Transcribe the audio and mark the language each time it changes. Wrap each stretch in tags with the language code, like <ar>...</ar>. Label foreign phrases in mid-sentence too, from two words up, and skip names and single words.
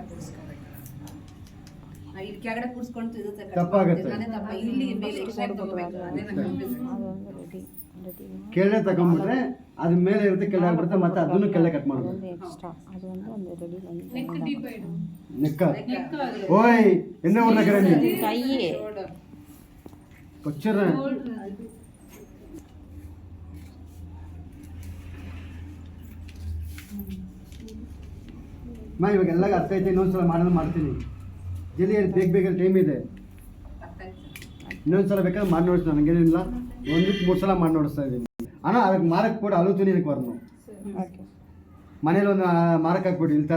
<kn>ತಪ್ಪಾಗುತ್ತೆ. ಕೆಳಗೆ ತಗೊಂಡ್ಬಿಟ್ರೆ ಅದು ಮೇಲೆ ಇರುತ್ತೆ, ಕೆಳಗೆ ಆಗ್ಬಿಡುತ್ತೆ, ಮತ್ತೆ ಅದನ್ನು ಕೆಳಗೆ ಕಟ್ ಮಾಡಬೇಕು. ನೆಕ್ಕ ಓಯ್</kn> <ta>என்ன ஊர்ல நீ கையே</ta> <kn>ಕೊಚ್ಚರ ಮಾ ಇವಾಗ ಎಲ್ಲ ಅರ್ಥ ಐತೆ. ಇನ್ನೊಂದ್ಸಲ ಮಾಡ್ತೀನಿ. ಜಲ್ದಿ ಬೇಗ ಟೈಮ್ ಇದೆ. ಇನ್ನೊಂದ್ಸಲ ಬೇಕಾದ್ರೆ ಮಾಡಿ ನೋಡಿಸ್ತೀನಿ, ನನಗೇನಿಲ್ಲ. 1-3 ಸಲ ಮಾಡಿ ನೋಡಿಸ್ತಾ ಇದ್ದೀನಿ.</kn> <ta>ஆனால் அதுக்கு மார்க் போட்டு அழுத்துன்னு எனக்கு வரணும். மனையில் வந்து மார்க்</ta> <kn>ಹಾಕ್ಬಿಟ್ಟು ಇಲ್ಲಿ</kn>